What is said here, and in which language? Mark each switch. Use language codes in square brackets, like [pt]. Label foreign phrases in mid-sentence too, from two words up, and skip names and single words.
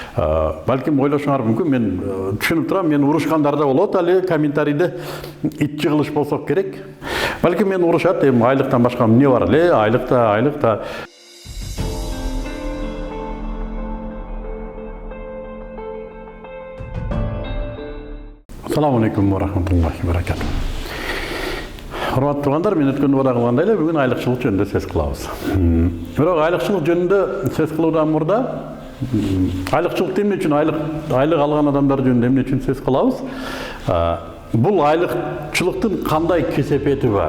[ky] Балким ойлошуңар мүмкүн, мен түшүнүп турам, мен урушкандар да болот, али комментарийде ит жыгылыш болсо керек. Балким мен урушат, эми айлыктан башка эмне бар эле, айлыкта. [ar] السلام عليكم ورحمة الله وبركاته. [ky] Урматтуу туугандар, мен өткөн убада кылгандай эле бүгүн айлыкчылык жөнүндө сөз кылабыз. Бирок айлыкчылык жөнүндө сөз кылуудан мурда айлыкчылык эмне үчүн айлык алган адамдар жөнүндө эмне үчүн сөз кылабыз? Бул айлыкчылыктын кандай кесепети бар?